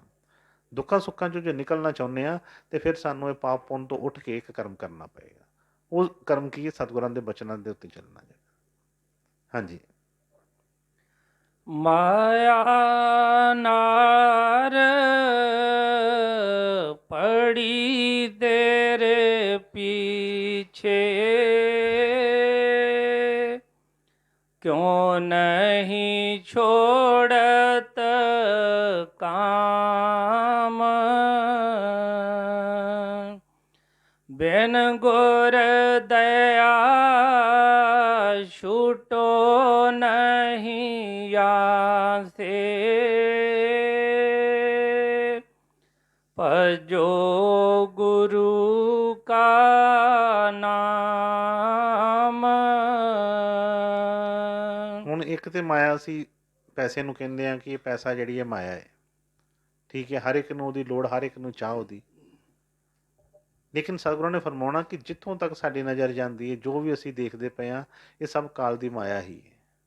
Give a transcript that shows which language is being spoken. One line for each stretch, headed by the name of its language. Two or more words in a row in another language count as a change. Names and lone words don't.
Punjabi: ਦੁੱਖਾਂ ਸੁੱਖਾਂ 'ਚੋਂ ਜੇ ਨਿਕਲਣਾ ਚਾਹੁੰਦੇ ਹਾਂ, ਤਾਂ ਫਿਰ ਸਾਨੂੰ ਇਹ ਪਾਪ ਪੁੰਨ ਤੋਂ ਉੱਠ ਕੇ ਇੱਕ ਕਰਮ ਕਰਨਾ ਪਏਗਾ। ਉਹ ਕਰਮ ਕੀ ਹੈ? ਸਤਿਗੁਰਾਂ ਦੇ ਬਚਨਾਂ ਦੇ ਉੱਤੇ ਚੱਲਣਾ ਜਾਏਗਾ। ਹਾਂਜੀ।
Hindi: माया नार पड़ी पीछे क्यों नहीं छोड़त काम। बिन गुर दया छूटो नहीं यासे। भजो गुरु का ਨਾਮ।
Punjabi: ਹੁਣ ਇੱਕ ਤੇ ਮਾਇਆ ਅਸੀਂ ਪੈਸੇ ਨੂੰ ਕਹਿੰਦੇ ਆ ਕਿ ਇਹ ਪੈਸਾ ਜਿਹੜੀ ਹੈ ਮਾਇਆ ਹੈ, ਠੀਕ ਹੈ, ਹਰ ਇੱਕ ਨੂੰ ਉਹਦੀ ਲੋੜ, ਹਰ ਇੱਕ ਨੂੰ ਚਾਹ ਉਹਦੀ। ਲੇਕਿਨ ਸਤਿਗੁਰਾਂ ਨੇ ਫਰਮਾਉਣਾ ਕਿ ਜਿੱਥੋਂ ਤੱਕ ਸਾਡੀ ਨਜ਼ਰ ਜਾਂਦੀ ਹੈ, ਜੋ ਵੀ ਅਸੀਂ ਦੇਖਦੇ ਪਏ ਹਾਂ, ਇਹ ਸਭ ਕਾਲ ਦੀ ਮਾਇਆ ਹੀ ਹੈ।